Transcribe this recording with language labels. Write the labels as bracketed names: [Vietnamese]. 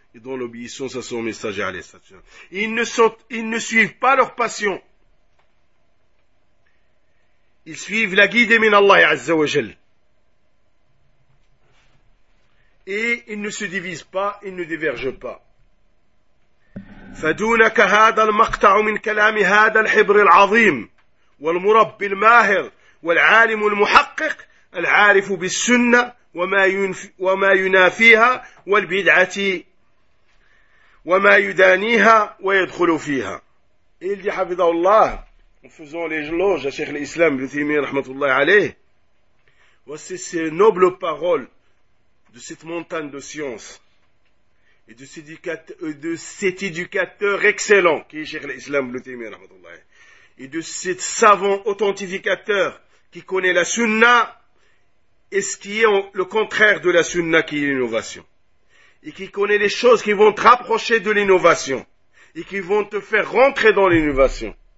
[French] Et dans l'obéissance à son messager alayhi wa sallam. Ils ne suivent pas leur passion. Ils suivent la guide [Arabic] min Allah Azza wa Jal. [French] Et ils ne se divisent pas, ils ne divergent pas. [Arabic] فدونك هذا المقطع من كلام هذا الحبر العظيم والمربي الماهر والعالم المحقق العارف بالسنة وما ينافيها والبدعة وما يدانيها ويدخل فيها. [French] Il dit, [Arabic] حفظه الله, [French] en faisant l'éloge à Cheikh l'Islam, Ibn Taymiyyah, rahmatullah alayh, voici ces nobles paroles de cette montagne de science et de cet éducateur excellent qui est Cheikh l'Islam, Ibn Taymiyyah, rahmatullah alayh, et de cet savant authentificateur qui connaît la sunna et ce qui est le contraire de la sunna qui est l'innovation et qui connaît les choses qui vont te rapprocher de l'innovation et qui vont te faire rentrer dans l'innovation.